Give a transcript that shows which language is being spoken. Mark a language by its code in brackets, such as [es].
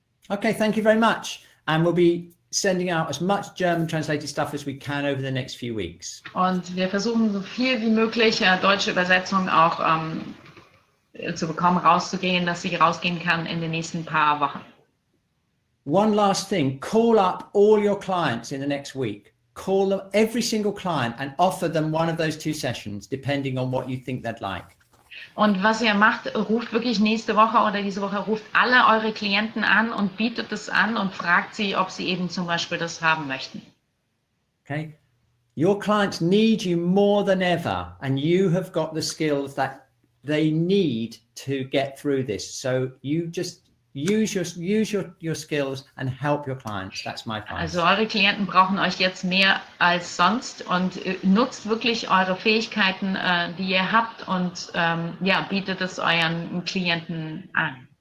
[en] Okay, thank you very much. And we'll be sending out as much German translated stuff as we can over the next few weeks. [de] Und wir versuchen so viel wie möglich deutsche Übersetzungen auch zu bekommen, rauszugehen, dass sie rausgehen kann in den nächsten paar Wochen. [en] One last thing, call up all your clients in the next week. Call them, every single client, and offer them one of those 2 sessions, depending on what you think they'd like. [de] Und was ihr macht, ruft wirklich nächste Woche oder diese Woche, ruft alle eure Klienten an und bietet es an und fragt sie, ob sie eben zum Beispiel das haben möchten. [en] Okay, your clients need you more than ever, and you have got the skills that they need to get through this. So you just use your skills and help your clients. That's my advice. [de] Also eure Klienten brauchen euch jetzt mehr als sonst und nutzt wirklich eure Fähigkeiten, die ihr habt und ja, bietet es euren Klienten an.